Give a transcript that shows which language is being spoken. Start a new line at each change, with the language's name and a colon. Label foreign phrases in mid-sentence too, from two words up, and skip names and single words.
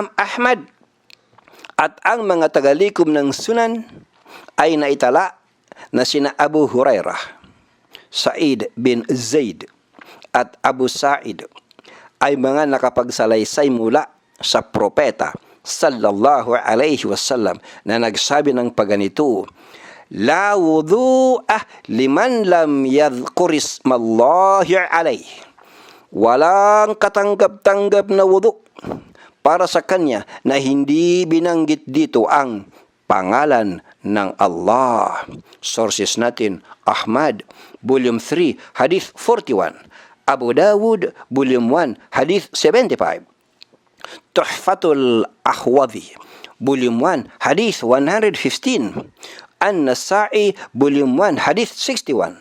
Filipino: Ahmad at ang mga tagalikom ng sunan ay naitala na sina Abu Hurairah, Sa'id bin Zaid at Abu Sa'id ay mga nakapagsalaysay mula sa propeta
Arabic: صلى الله عليه وسلم
Filipino: na nagsabi ng paganito,
Arabic: لا وضوء لمن لم يذكر اسم الله عليه.
Filipino: Walang katanggap-tanggap na wudu para sa kanya na hindi binanggit dito ang pangalan ng Allah. Sources natin, Ahmad, Volume 3, Hadith 41. Abu Dawud, Volume 1, Hadith 75. Tuhfatul Ahwadhi, Volume 1, Hadith 115. An-Nasa'i, Volume 1, Hadith 61.